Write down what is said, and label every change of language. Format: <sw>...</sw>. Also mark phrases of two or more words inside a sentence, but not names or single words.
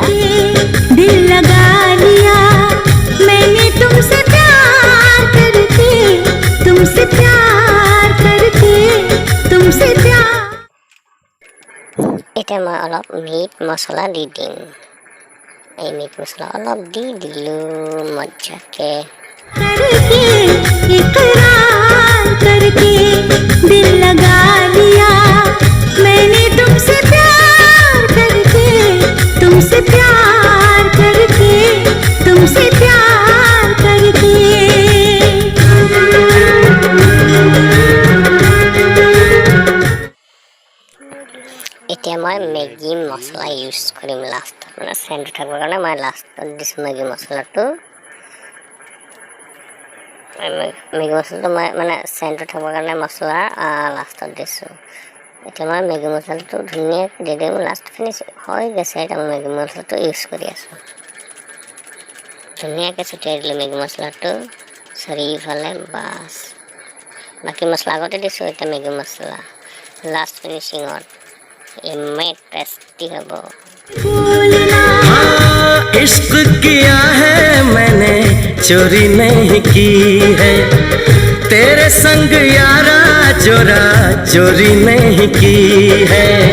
<hi>दिल लगा लिया मैंने तुमसे प्यार करके तुमसे प्यार करके तुमसे प्यार</hi> <as>এতিয়া মই অলপ মিট মছলা দি দিম এই মিট মছলা অলপ দি দিলোঁ মজাকে</as> <hi>करके इकरार करके दिल लगा लिया मैंने तुमसे प्यार करके तुमसे प्यार करके तुमसे प्यार करके</hi> <as>এতিয়া মই মেগী মছলা ইউজ কৰিম লাষ্টত মানে চেণ্ট থাকিবৰ কাৰণে মই লাষ্টত দিছোঁ মেগী মছলাটো মেগী মছলাটো মই মানে চেণ্ট থাকিবৰ কাৰণে মছলা লাষ্টত দিছোঁ এতিয়া মই মেগী মছলাটো ধুনীয়াকৈ দি দিম</as> <en>last finish</en> <as>হৈ গৈছে এতিয়া মই মেগী মছলাটো ইউজ কৰি আছোঁ ধুনীয়াকৈ ছটিয়াই দিলোঁ মেগী মছলাটো চাৰিওফালে বাছ বাকী মছলা আগতে দিছোঁ এতিয়া মেগী মছলা লাষ্ট ফিনিচিঙত ইমান টেষ্টি হ'ব</as> <hi>हाँ इश्क किया है मैंने चोरी नहीं की है तेरे संग यारा चोरा चोरी नहीं की है</hi>